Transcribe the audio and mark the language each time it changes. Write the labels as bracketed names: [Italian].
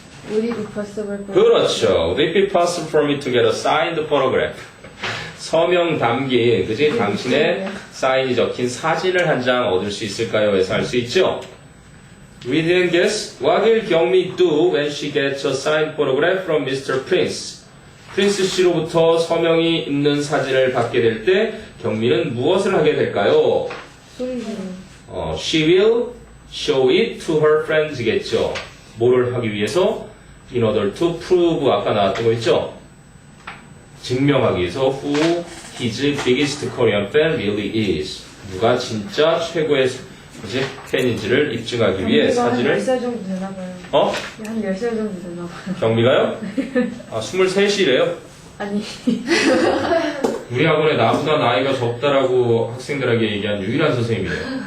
[English] Would it be possible for [Korean] 그렇죠. [English] Would it be possible for me to get a signed photograph? [Korean] 서명 담긴, 그지? 당신의 사인이 적힌 사진을 한 장 얻을 수 있을까요? 에서 알 수 있죠? [English] We didn't guess. What will 경미 do when she gets a signed photograph from Mr. Prince? [Korean] 프린스 씨로부터 서명이 있는 사진을 받게 될 때 경미는 무엇을 하게 될까요? 소리 지르 [English] She will show it to her friends겠죠. [Korean] 뭐를 하기 위해서? [English] In order to prove [Korean] 아까 나왔던 거 있죠? 증명하기 위해서 [English] who his biggest Korean fan really is. [Korean] 누가 진짜 최고의 뭐지? 팬인지를 입증하기 위해 사진을 10살 정도 되나 봐요. 어? 한 10살 정도 되나 봐요. 경미가요? 아 23이래요. 아니 우리 학원에 나보다 나이가 적다라고 학생들에게 얘기한 유일한 선생님이래요.